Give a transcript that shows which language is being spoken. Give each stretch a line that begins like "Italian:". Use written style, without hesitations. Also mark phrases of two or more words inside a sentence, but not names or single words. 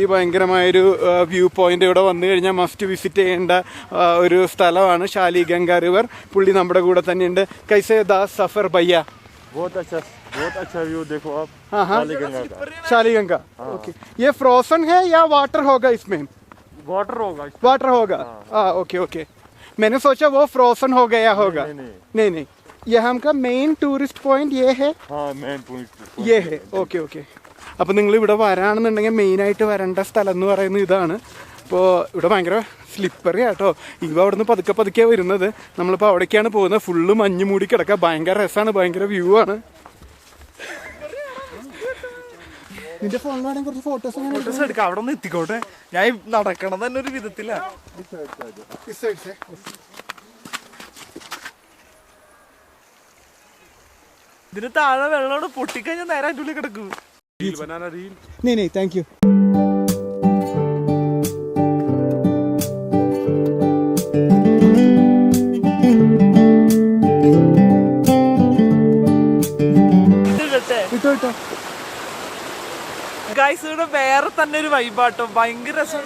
Malayalam: ഭയങ്കരമായൊരു
English: view point.
Malayalam: ഇവിടെ വന്നു കഴിഞ്ഞാൽ
English: must visit
Malayalam: ചെയ്യേണ്ട ഒരു സ്ഥലമാണ് ഷാലി ഗംഗ റിവർ. പുള്ളി നമ്മുടെ കൂടെ തന്നെയുണ്ട്.
Hindi: कैसे था सफर भैया? बहुत अच्छा व्यू देखो आप। शाली गंगा। ओके, ये फ्रोजन है या वाटर होगा इसमें? वाटर होगा। ओके. मैंने सोचा वो फ्रोजन हो गया होगा। नहीं, ये हमका
English: main tourist point
Hindi: ये है?
English: main point
Hindi: ये है। ഓക്കെ.
Malayalam: അപ്പോൾ നിങ്ങൾ ഇവിടെ വരാണെന്നുണ്ടെങ്കിൽ മെയിനായിട്ട് വരേണ്ട സ്ഥലം എന്ന് പറയുന്നത് ഇതാണ്. അപ്പോൾ ഇവിടെ ഭയങ്കര സ്ലിപ്പറി ആട്ടോ. ഇവ അവിടെ നിന്ന് പതുക്കെ വരുന്നത്. നമ്മളിപ്പോൾ അവിടേക്കാണ് പോകുന്നത്. ഫുള്ള് മഞ്ഞ് മൂടി കിടക്കുക. ഭയങ്കര രസമാണ്, ഭയങ്കര വ്യൂ ആണ്. നിന്റെ ഫോണിലാണെങ്കിൽ കുറച്ച് ഫോട്ടോസ് എടുക്കാം. അവിടെ നിന്ന് എത്തിക്കോട്ടെ. ഞാൻ നടക്കണം തന്നെ ഒരു വിധത്തില്ല. ഇതിന് താഴെ വെള്ളോട് പൊട്ടിക്കഴിഞ്ഞാൽ നേരെ അതിൻ്റെ ഉള്ളിൽ കിടക്കും.
Hindi: नहीं
English: thank you.
Malayalam: ഗൈസ്, ഇവിടെ വേറെ തന്നെ ഒരു വൈബാട്ടോ. ഭയങ്കര രസമാണ്.